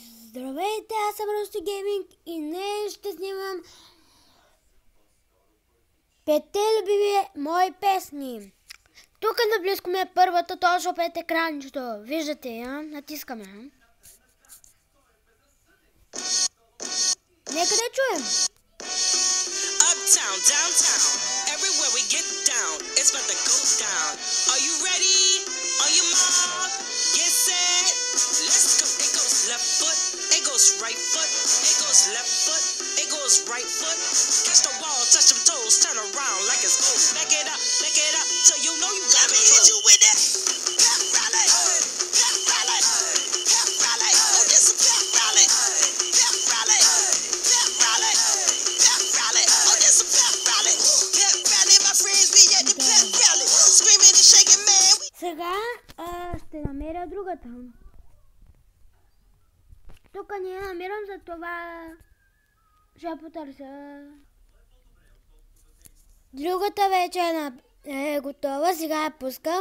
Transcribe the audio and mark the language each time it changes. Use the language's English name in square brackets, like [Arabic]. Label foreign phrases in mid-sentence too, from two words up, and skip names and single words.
[Bulgarian] Здравейте, аз съм Русти Гейминг и днес ще снимам 5 любими мои песни. Тук наблизко ми е първата, точно пред екранчето. Виждате я? Натискаме. Нека да чуем. [English] Uptown, downtown, everywhere we get down, it's about to go down. Are you ready? On your mark, get set, let's go. It goes left foot, it goes right foot, it goes left foot, it goes right foot. Catch the wall, touch them toes, turn around like it's gold. Back it up, till you know you got it. Let me hit you with that. Pep rally, pep rally, pep rally. Oh, this a pep rally, pep rally, pep rally, pep rally. Oh, this a pep rally, pep rally. My friends be at the pep rally, screaming and shaking, man. [Bulgarian] Сега ще намеря другата. Тук не я намирам, за това ще я потърся. Другата вече е готова, сега я пускам.